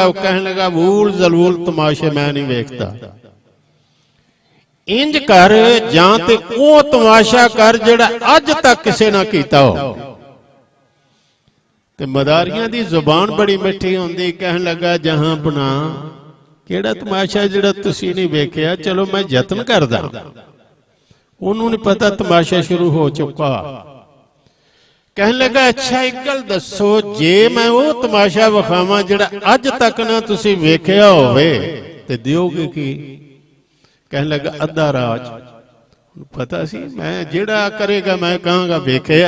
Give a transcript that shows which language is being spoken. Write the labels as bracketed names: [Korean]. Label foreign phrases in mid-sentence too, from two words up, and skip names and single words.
[Punjabi] ਉਹ ਕਹਿਣ ਲੱਗਾ ਵੂਲ ਜਲੂਲ ਤਮਾਸ਼ੇ ਮੈਂ ਨਹੀਂ ਵੇਖਦਾ, ਇੰਜ ਕਰ ਜਾਂ ਤੇ ਉਹ ਤਮਾਸ਼ਾ ਕਰ ਜਿਹੜਾ ਅੱਜ ਤੱਕ ਕਿਸੇ ਨਾ ਕੀਤਾ ਹੋ। ਤੇ ਮਦਾਰੀਆਂ ਦੀ ਜ਼ੁਬਾਨ ਬੜੀ ਮਿੱਠੀ ਹੁੰਦੀ। ਕਹਿਣ ਲੱਗਾ ਜਹਾਂ ਬਣਾ ਕਿਹੜਾ ਤਮਾਸ਼ਾ ਜਿਹੜਾ ਤੁਸੀਂ ਨਹੀਂ ਵੇਖਿਆ, ਚੱਲੋ ਮੈਂ ਯਤਨ ਕਰਦਾ। ਉਹਨੂੰ ਨਹੀਂ ਪਤਾ ਤਮਾਸ਼ਾ ਸ਼ੁਰੂ ਹੋ ਚੁੱਕਾ। ਕਹਿਣ ਲੱਗਾ ਅੱਛਾ ਇੱਕ ਗੱਲ ਦੱਸੋ, ਜੇ ਮੈਂ ਉਹ ਤਮਾਸ਼ਾ ਵਿਖਾਵਾਂ ਜਿਹੜਾ ਅੱਜ ਤੱਕ ਨਾ ਤੁਸੀਂ ਵੇਖਿਆ ਹੋਵੇ ਤੇ ਦਿਓਗੇ ਕੀ? ਕਹਿਣ ਲੱਗਾ ਅੱਧਾ ਰਾਜ। ਪਤਾ ਸੀ ਮੈਂ ਜਿਹੜਾ ਕਰੇਗਾ ਮੈਂ ਕਹਾਂਗਾ ਵੇਖਿਆ।